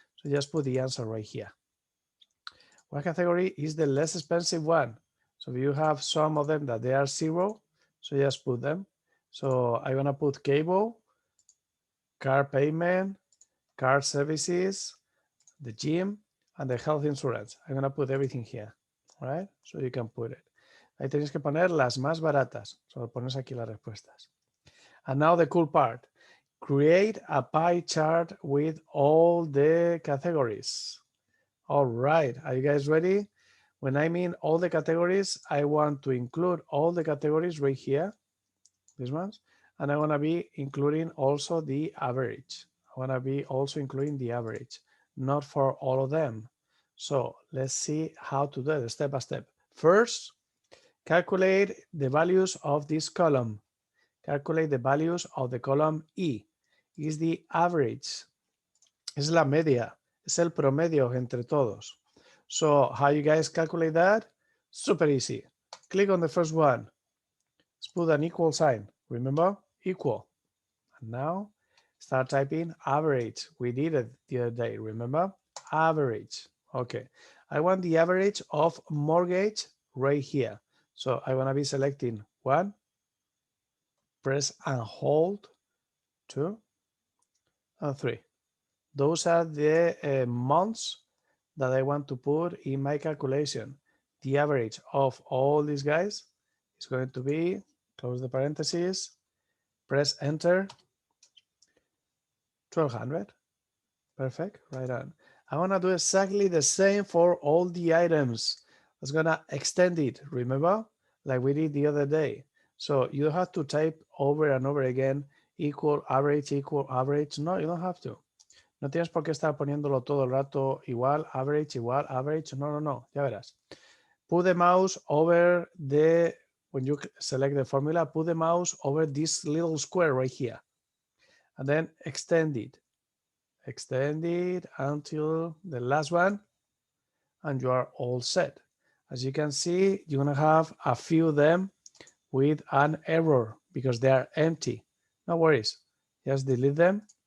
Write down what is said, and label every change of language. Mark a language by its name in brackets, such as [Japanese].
[English] So just put the answer right here. What category is the less expensive one? So if you have some of them that they are 0, so just put them. So I'm gonna put cable, car payment, car services, the gym, and the health insurance. I'm gonna put everything here, right? So you can put it. [Spanish] Ahí tenéis que poner las más baratas. Solo pones aquí las respuestas. [English] And now the cool part. Create a pie chart with all the categories. All right, are you guys ready? When I mean all the categories, I want to include all the categories right here, these ones, and I want to be including also the average. I want to be also including the average, not for all of them. So let's see how to do it step by step. First, Calculate the values of this column. Calculate the values of the column E. Is the average. [Spanish] Es la media. Es el promedio entre todos. [English] So how you guys calculate that? Super easy. Click on the first one. Let's put an equal sign. Remember? Equal. And now start typing average. We did it the other day. Remember? Average. Okay. I want the average of mortgage right here. So I want to be selecting 1, press and hold, 2, and 3. Those are the months that I want to put in my calculation. The average of all these guys is going to be, close the parentheses, press enter, 1200. Perfect, right on. I want to do exactly the same for all the items. I was going to extend it, remember? Like we did the other day. So you don't have to type over and over again, equal, average, equal, average. No, you don't have to. [Spanish] No tienes por qué estar poniéndolo todo el rato igual, average, igual, average. No, no, no, ya verás. [English] Put the mouse over the, when you select the formula, put the mouse over this little square right here. And then extend it. Extend it until the last one. And you are all set. As you can see, you're going to have a few of them with an error because they are empty. No worries. Just delete them.